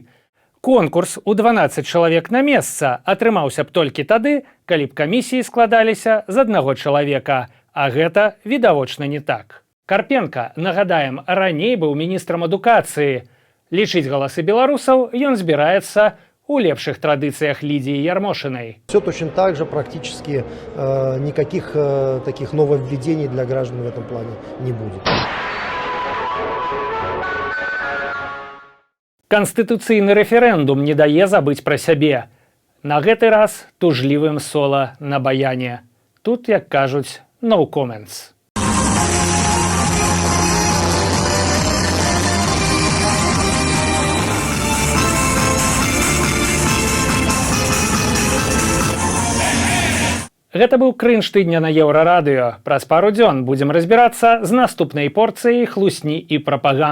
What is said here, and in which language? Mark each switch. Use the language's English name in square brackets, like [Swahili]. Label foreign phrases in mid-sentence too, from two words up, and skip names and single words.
[Belarusian] Конкурс у 12 чалавек на месца атрымаўся б толькі тады, калі б камісіі складаліся з аднаго чалавека, а гэта відавочна не так. Карпенка, нагадаем, раней быў міністрам адукацыі. Лічыць галасы беларусаў ён збіраецца у лепшых традыцыях Лидии Ярмошиной. [Russian] Все точно так же, практически никаких таких нововведений для граждан в этом плане не будет. [Belarusian] Канстытуцыйны рэферэндум не дае забыць пра сябе. На гэты раз тужлівым сола на баяне. Тут, як кажуць, [English] no comments. [Belarusian] Гэта быў крынж тыдня на Еўрарадыё. Праз пару дзён будзем разбірацца з наступнай порцыяй хлусні і прапаганды.